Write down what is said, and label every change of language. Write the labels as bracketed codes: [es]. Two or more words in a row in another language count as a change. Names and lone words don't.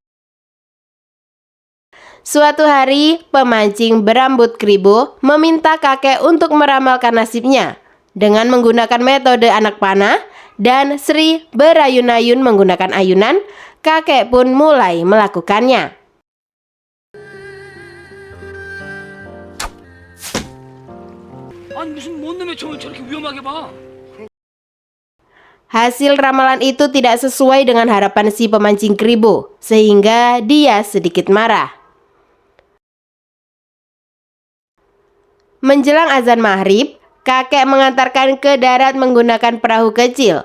[id] Suatu hari, pemancing berambut kribo meminta kakek untuk meramalkan nasibnya dengan menggunakan metode anak panah, dan Sri berayun-ayun menggunakan ayunan. Kakek pun mulai melakukannya. [ko] 아니 무슨 뭔 놈의 총을 저렇게 위험하게 봐. [id] Hasil ramalan itu tidak sesuai dengan harapan si pemancing kribo, sehingga dia sedikit marah. Menjelang azan maghrib, kakek mengantarkan ke darat menggunakan perahu kecil.